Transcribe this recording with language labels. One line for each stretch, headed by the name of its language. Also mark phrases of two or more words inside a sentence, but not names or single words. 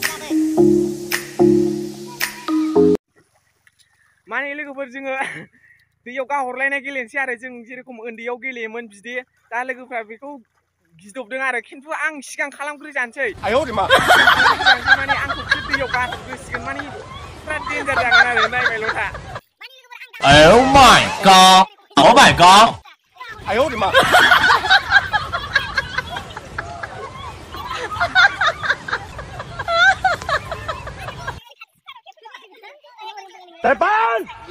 Bodo: माने लोगोफोर जोङो दैयाव गाहरलायनाय गेलेनोसै आरो जों जेरेखम उन्दैयाव गेलेयोमोन बिदि दा लोगोफ्रा बेखौ गिदबदों आरो खिन्थु आं सिगां खालामग्रोजानोसै माने आंखौ दैयाव गारहरग्रोसिगोन माने बिराद डेन्जार जागोन आरो नायबायल' था
English: 哎呦 my god！ Oh my god！
Chinese: 哎呦我的妈！ Đại ban!